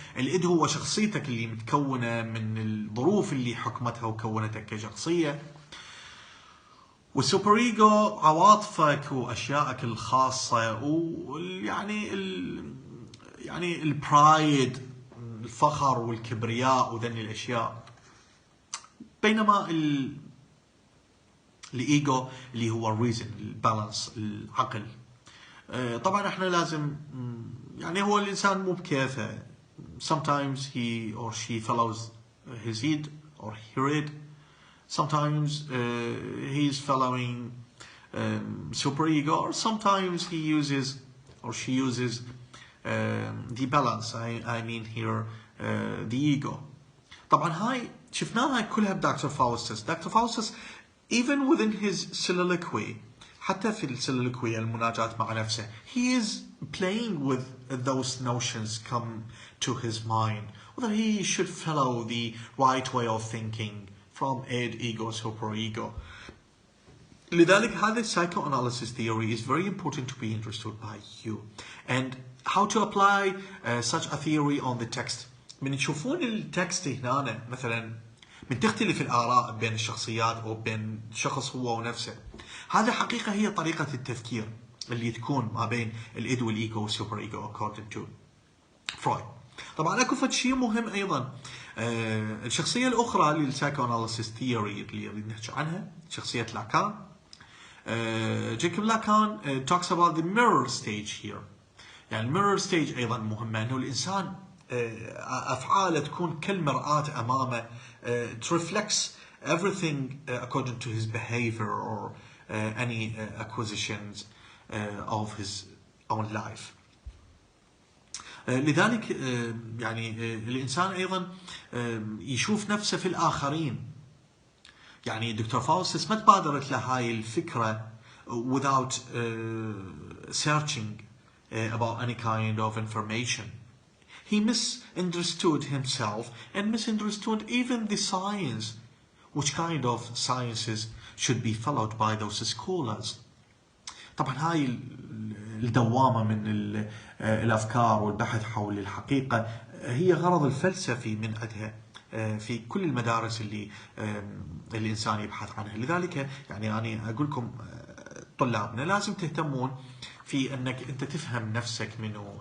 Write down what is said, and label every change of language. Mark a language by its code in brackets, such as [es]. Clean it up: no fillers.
[ar] الإد هو شخصيتك اللي متكونة من الظروف اللي حكمتها وكونتك كشخصية، والسوبر إيجو عواطفك وأشيائك الخاصة، ويعني يعني البرايد، الفخر والكبرياء وذني الأشياء. بينما الايجو اللي هو الريزن، البالانس، العقل. طبعا احنا لازم يعني هو الانسان مو بكيفه. [en] sometimes he or she follows his head or her head. Sometimes he is following super ego, or sometimes he uses or she uses the balance. I mean here the ego. [ar] طبعا هاي شفناها كلها بدكتور فاوستس. [en] Doctor Faustus even within his soliloquy، [ar] حتى في السوليلوكوي المناجاة مع نفسه، [en] he is playing with those notions come to his mind, whether he should follow the right way of thinking from id, ego, super ego. [ar] لذلك هذا [en] psychoanalysis theory is very important to be understood by you. And how to apply such a theory on the text. [ar] من تشوفون التكست هنا مثلا من تختلف الآراء بين الشخصيات أو بين شخص هو ونفسه، هذا حقيقة هي طريقة التفكير اللي تكون ما بين الإيد والإيجو والسوبر إيجو [en] according to [ar] فرويد. طبعا أكو فد شيء مهم أيضا، الشخصية الأخرى للسايكواناليسيس ثيوري اللي نريد نحكي عنها شخصية لاكان. [en] Jacob Lacan talks about the mirror stage here. [ar] يعني الميرور ستيج أيضا مهمة، أنه الإنسان أفعاله تكون كالمرآة أمامه. [en] It reflects everything according to his behavior or any acquisitions of his own life. [ar] لذلك يعني الإنسان أيضا يشوف نفسه في الآخرين. يعني دكتور فاوستس ما تبادرت له هاي الفكرة [en] without searching about any kind of information. He misunderstood himself and misunderstood even the science, which kind of sciences should be followed by those scholars. [ar] طبعا هاي الدوامة من الأفكار والبحث حول الحقيقة هي غرض الفلسفي من عندها في كل المدارس اللي الإنسان يبحث عنها. لذلك يعني أنا أقول لكم طلابنا لازم تهتمون في أنك أنت تفهم نفسك منه.